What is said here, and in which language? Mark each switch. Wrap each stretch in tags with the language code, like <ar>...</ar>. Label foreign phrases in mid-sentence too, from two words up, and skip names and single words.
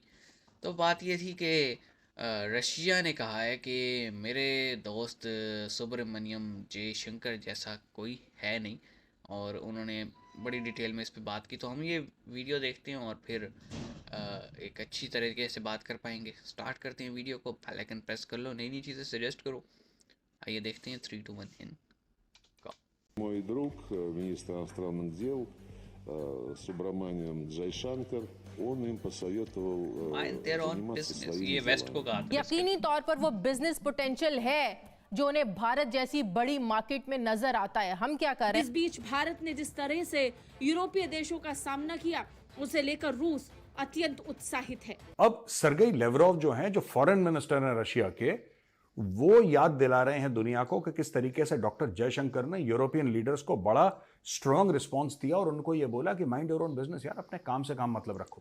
<hi>तो बात ये थी कि रशिया ने कहा है कि मेरे दोस्त सुब्रमण्यम जयशंकर जैसा कोई है नहीं, और उन्होंने बड़ी डिटेल में इस पे बात की। तो हम ये वीडियो देखते हैं और फिर एक अच्छी तरीके से बात कर पाएंगे। स्टार्ट करते हैं वीडियो को।</hi> <en>bell icon</en> <hi>प्रेस कर लो, नई नई चीज़ें सजेस्ट करो। आइए देखते हैं 3 2 1 इन।</hi> <ru>Мой друг, министр иностранных дел Субраманиан Джайшанкар, он им посоветовал</ru> <en>mind their own</en> <ru>заниматься</ru> <en>बिजनेस,</en> <ru>своими</ru> <hi>ये वेस्ट को</hi> <ru>делами.</ru> <hi>कहा था यकीनी तौर पर वो</hi> <en>business potential</en> <hi>है जो उन्हें भारत जैसी बड़ी मार्केट में नजर आता है। हम क्या कर रहे इस बीच भारत ने जिस तरह से यूरोपीय देशों का सामना किया, उसे लेकर रूस अत्यंत उत्साहित है। अब सरगेई लेवरोव जो हैं, जो</hi> <en>foreign minister</en> <hi>हैं रशिया के, वो याद दिला रहे हैं दुनिया को कि किस तरीके से डॉक्टर जयशंकर ने</hi> <en>European leaders</en> <hi>को बड़ा</hi> <en>strong response</en> <hi>दिया और उनको ये बोला कि</hi> <en>mind your own business</en> <hi>यार, अपने काम से काम मतलब रखो।</hi>